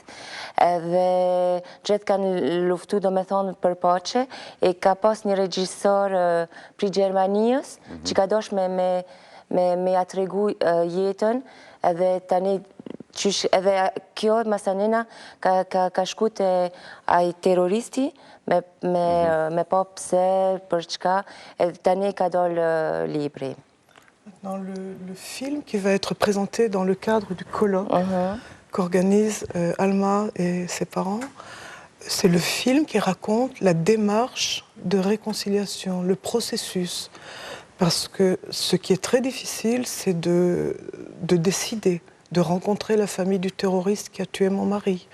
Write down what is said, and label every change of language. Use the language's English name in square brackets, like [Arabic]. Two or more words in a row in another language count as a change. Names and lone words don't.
[Albanian] Edhe gjithë kanë luftu, do me thonë, për pache, e ka pas një regjisor pri Gjermanijës, që ka dosh me atregu jetën, edhe tani edhe kjo Masanena ka shku ai terroristi me pa pse, për çka, edhe tani ka dalë libri. [French] Dans le film qui va être présenté dans le cadre du colloque qu'organisent Alma et ses parents, c'est le film qui raconte la démarche de réconciliation, le processus. Parce que ce qui est très difficile, c'est de décider, de rencontrer la famille du terroriste qui a tué mon mari.